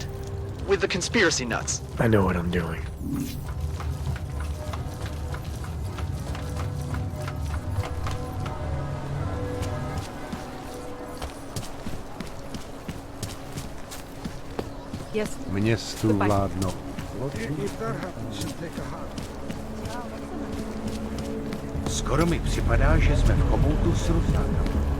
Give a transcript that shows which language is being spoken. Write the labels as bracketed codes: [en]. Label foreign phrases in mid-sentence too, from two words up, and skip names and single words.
[en] With the conspiracy nuts. I know what I'm doing. Yes. [cs] Městu vládnou. Skoro mi připadá, že jsme v chomoutu s Rusákem.